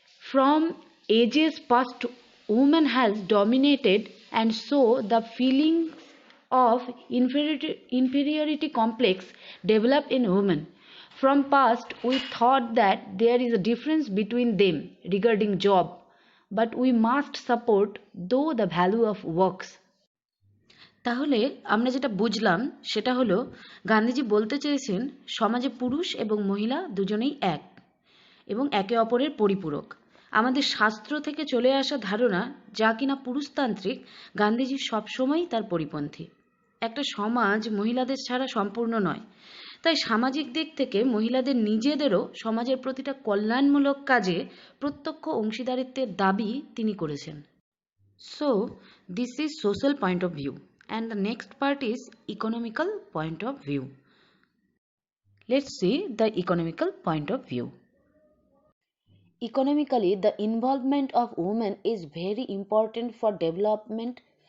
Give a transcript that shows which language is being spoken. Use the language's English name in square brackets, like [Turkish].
[English] From ages past, woman has dominated and so the feelings of inferiority complex developed in women. From past, we thought that there is a difference between them regarding job, but we must support though the value of works. [Bangla] তাহলে আমরা যেটা বুঝলাম সেটা হলো গান্ধীজি বলতে চেয়েছেন সমাজে পুরুষ এবং মহিলা দুজনেই এক এবং একে অপরের পরিপূরক। আমাদের শাস্ত্র থেকে চলে আসা ধারণা যা কিনা পুরুষতান্ত্রিক, গান্ধীজি সবসময়ই তার পরিপন্থী। একটা সমাজ মহিলাদের ছাড়া সম্পূর্ণ নয়, তাই সামাজিক দিক থেকে মহিলাদের নিজেদেরও সমাজের প্রতিটা কল্যাণমূলক কাজে প্রত্যক্ষ অংশীদারিত্বের দাবি তিনি করেছেন। [English] So, this is social point of view. And the next part is economical point of view. Let's see the economical point of view. Economically, the involvement of women is very important for development.